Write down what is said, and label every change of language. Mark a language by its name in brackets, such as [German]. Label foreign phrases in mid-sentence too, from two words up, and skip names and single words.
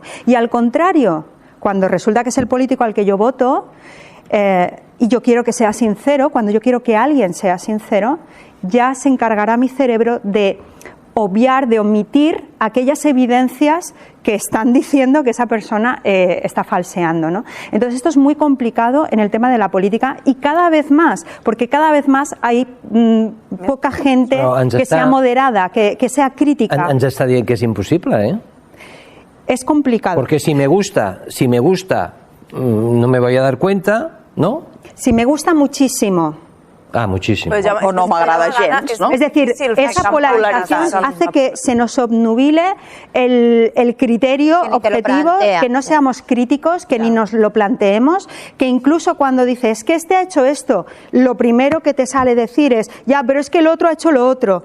[Spanish] Y al contrario, cuando resulta que es el político al que yo voto y yo quiero que sea sincero, cuando yo quiero que alguien sea sincero, ya se encargará mi cerebro de obviar, de omitir aquellas evidencias que están diciendo que esa persona está falseando, ¿no? Entonces esto es muy complicado en el tema de la política y cada vez más, porque cada vez más hay poca gente que sea moderada, que sea crítica. [Catalan] Ens està dient que és impossible, ¿eh? [Spanish] Es complicado. Porque si me gusta, no me voy a dar cuenta, ¿no? Si me gusta muchísimo. Ah, muchísimo. [Catalan] Pues o no m'agrada gens, ¿no? [Spanish] Es decir, esa polarización hace que se nos obnubile el criterio objetivo, que no seamos críticos, que ni nos lo planteemos, que incluso cuando dices que este ha hecho esto, lo primero que te sale decir es, ya, pero es que el otro ha hecho lo otro.